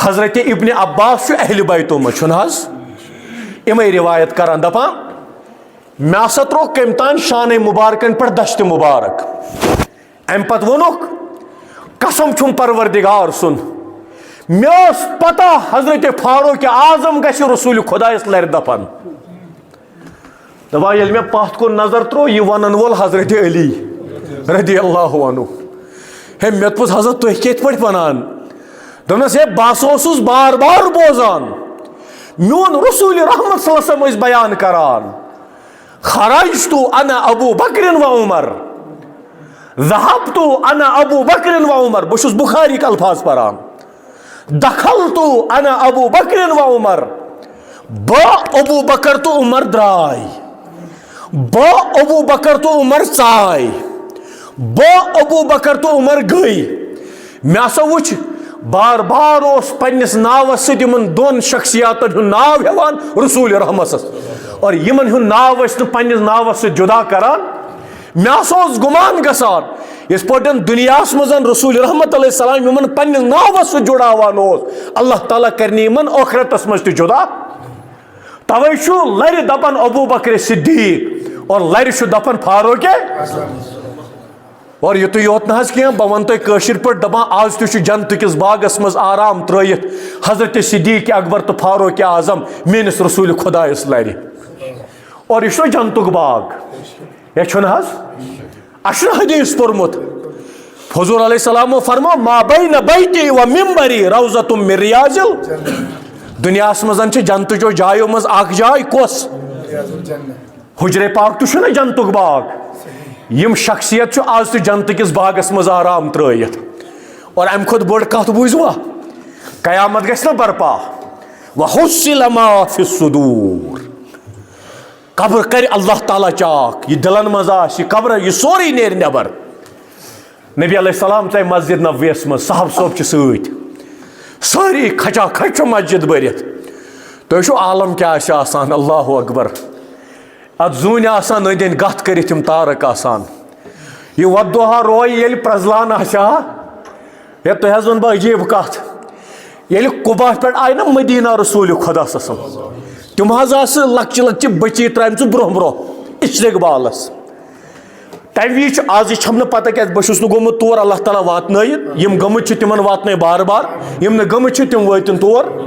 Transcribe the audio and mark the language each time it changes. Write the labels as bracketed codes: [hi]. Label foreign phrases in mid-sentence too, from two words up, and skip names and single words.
[ks] حضرت ابن عباس اہل بیتو من امے روایت کران دپان مے ہسا ترو کم تان شان مبارکن پہ دشت مبارک ام پت وونک قسم چھم پروردگار سن مے پتہ حضرت فاروق اعظم گژھِ رسول خدایس لرِ دپان دپان ییٚلہِ مے پتھ کُن نظر ترو یہ ونن وول حضرت علی رضی اللہ عنہ ہے مے دوٚپُس حضرت تُہۍ کِتھ پٲٹھۍ ونان دوٚپنس ہے بہٕ ہسا اوسُس بار بار بوزان میون رسول رحمت صلی اللہ علیہ وسلم ٲسۍ بیان کران [ar] خرجت انا ابو بکر و عمر ذهبت انا ابو بکر و عمر [ks] بہ چھُس بخاری کے الفاظ پران [ar] دخلت انا ابو بکر و عمر [ks] با ابو بکر تو عمر درائے با ابو بکر تو عمر ژاے با ابو بکر تو عمر گئی مے ہسا وچھ بار بار اس پنس ناوس سۭتۍ یمن دون شخصیاتن ہُنٛد ناو ہیوان رسول رحمت اور یمن ہُنٛد ناو ٲسۍ نہٕ پننس ناوس سۭتۍ جدا کران مے ہسا اوس گمان گژھان یِتھ پٲٹھۍ دُنیاہس منٛز رسول رحمت علیہ السلام یمن پننس ناوس سۭتۍ جُڑاوان اوس اللہ تعالیٰ کرنہِ یمن ٲخرتس منٛز تہِ جدا توے چھُ لرِ دپان ابو بکر صدیق اور لرِ چھُ دپان فاروق اور یُتُے یوت نہ حظ کینٛہہ بہٕ ونہٕ تۄہہِ کٲشِر پٲٹھۍ دپان آز تہِ چھُ جنتہٕ کِس باغس منٛز آرام ترٲیِتھ حضرت صدیق اکبر تہٕ فاروق اعظم میٲنِس رسول خدایس لرِ اور یہ چھُ جنتُک باغ یہ چھُنہٕ حظ اَسہِ چھُنہٕ حدیث پوٚرمُت حضور علیہ السلامو فرمو [ar] ما بین بیتی و ممبری روضۃ من ریاض [ks] دنیاہس منٛز چھِ جنتٕچو جایو منٛز اکھ جاے کۄس حجرے پاک تہِ چھُنہ جنتُک باغ یم شخصیت چھُ آز تہِ جنتہٕ کِس باغس منٛز آرام ترٲیِتھ اور امہِ کھۄتہٕ بٔڑ کتھ بوٗزوا قیامت گژھِ نہ برپا [ar] وحصل ما فی الصدور [ks] قبر کر اللہ تعالیٰ چاک یہ دلن منٛز آسہِ یہ قبر یہ سورُے نیرِ نٮ۪بر نبی علیہ السلام ژاے مسجد نبویس منٛز صاحب صٲب چھِ سۭتۍ سٲری کھچا کھچ چھُ مسجد بٔرِتھ تُہۍ وٕچھِو عالم کیٛاہ آسہِ آسان اللہ اکبر اتھ زوٗنہِ آسان أنٛدۍ أنٛدۍ گتھ کٔرِتھ یِم تارک آسان یہ ودُہا رویہِ ییٚلہِ پرٛزلان آسہِ ہا ہے تۄہہِ حظ ونہٕ بہٕ عجیٖب کتھ ییٚلہِ قُبا پٮ۪ٹھ آیہِ نہ مدیٖنہ رسول خۄدا صٲب تِم حظ آسہٕ لۄکچہِ لۄکچہِ بٔچی ترٛامژٕ برونٛہہ برونٛہہ استقبالس تمہِ وِزِ چھُ آز چھم نہٕ پتہ کیٛازِ بہٕ چھُس نہٕ گوٚمُت تور اللہ تعالیٰ واتنٲیِتھ یِم گٔمٕتۍ چھِ تِمن واتنٲے بار بار یِم نہٕ گٔمٕتۍ چھِ تِم وٲتِن تور